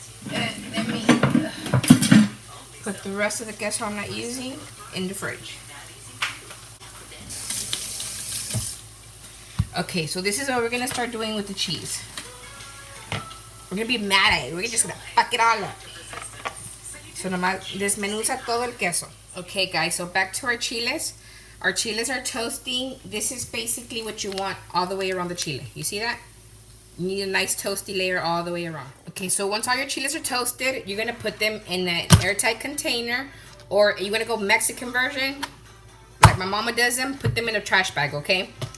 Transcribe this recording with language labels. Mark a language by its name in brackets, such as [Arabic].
[English] Let me put the rest of the queso I'm not using in the fridge. Okay, so this is what we're gonna start doing with the cheese. We're gonna be mad at it. We're just gonna fuck it all up. [Spanish] So nomás desmenuza todo el queso. [English] Okay, guys, so back to our chiles. Our chiles are toasting. This is basically what you want all the way around the chile. You see that? You need a nice toasty layer all the way around. Okay, so once all your chiles are toasted, you're gonna put them in an airtight container, or you wanna go Mexican version, like my mama does them, put them in a trash bag, okay?